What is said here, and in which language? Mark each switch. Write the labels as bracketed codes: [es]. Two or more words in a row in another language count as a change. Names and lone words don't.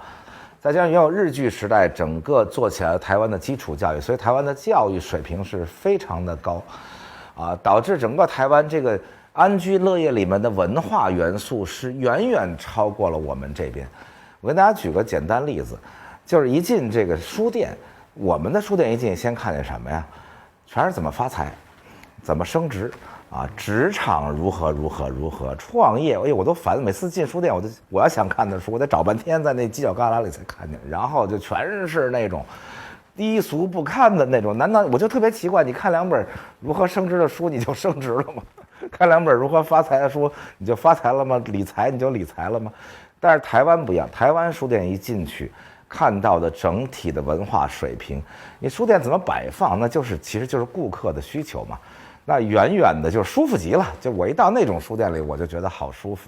[zh] 再加上也有日據時代整個做起來台灣的基礎教育，所以台灣的教育水平是非常的高，啊，導致整個台灣這個安居樂業裡面的文化元素是遠遠超過了我們這邊。我跟大家舉個簡單例子，就是一進這個書店，我們的書店一進先看見什麼呀？全是怎麼發財，怎麼升職啊，職場如何，創業，哎呦我都煩，每次進書店我要想看的書，我得找半天在那犄角旮旯裡才看見，然後就全是那種低俗不堪的那种。难道我就特別奇怪，你看2本如何升職的書你就升職了嗎？看2本如何發財的書你就發財了嗎？理財你就理財了嗎？但是台灣不一樣，台灣書店一進去看到的整體的文化水平，你書店怎麼擺放，那其實就是顧客的需求嘛。那遠遠的就舒服極了，就我一到那種書店裡我就覺得好舒服。